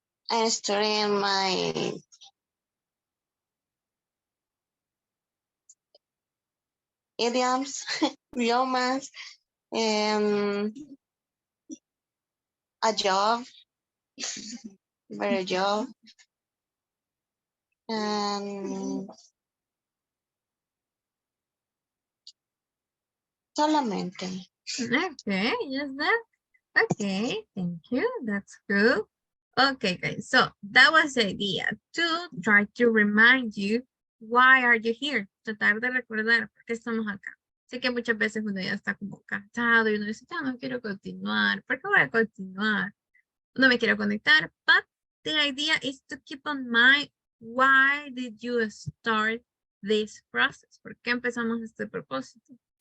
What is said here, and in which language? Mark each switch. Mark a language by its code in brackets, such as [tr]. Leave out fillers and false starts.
[en] I'm studying my idioms, idiomas, and a job, better job, and solamente. Okay, just that. Okay, thank you. That's good. Okay, guys. So that was the idea to try to remind you why are you here. [es] Tratar de recordar por qué estamos acá. Sé que muchas veces uno ya está como cansado y uno dice, ya no quiero continuar. ¿Por qué voy a continuar? No me quiero conectar. [en] But the idea is to keep on mind why did you start this process? [es] ¿Por qué empezamos este propósito?